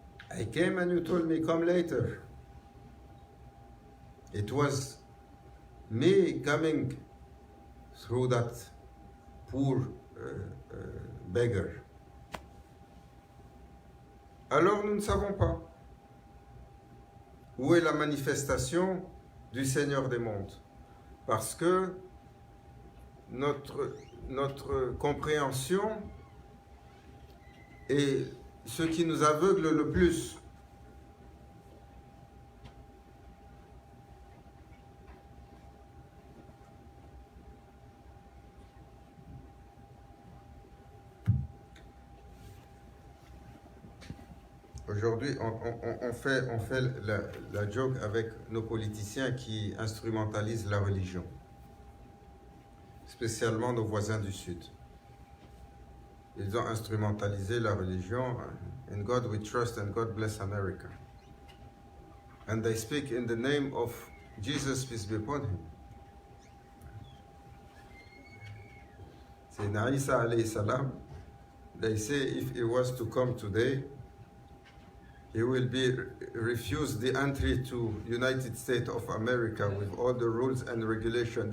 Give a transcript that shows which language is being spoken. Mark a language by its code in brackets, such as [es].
[en] I came and you told me come later. It was me coming through that poor beggar. [fr] Alors nous ne savons pas où est la manifestation du Seigneur des mondes. Parce que notre compréhension est ce qui nous aveugle le plus. Aujourd'hui, on fait la joke avec nos politiciens qui instrumentalisent la religion, spécialement nos voisins du Sud. Ils ont instrumentalisé la religion. [en] In God we trust and God bless America. And they speak in the name of Jesus, peace be upon him. Sayyidina Isa alayhi salam, they say if he was to come today, he will be refused the entry to United States of America with all the rules and regulations.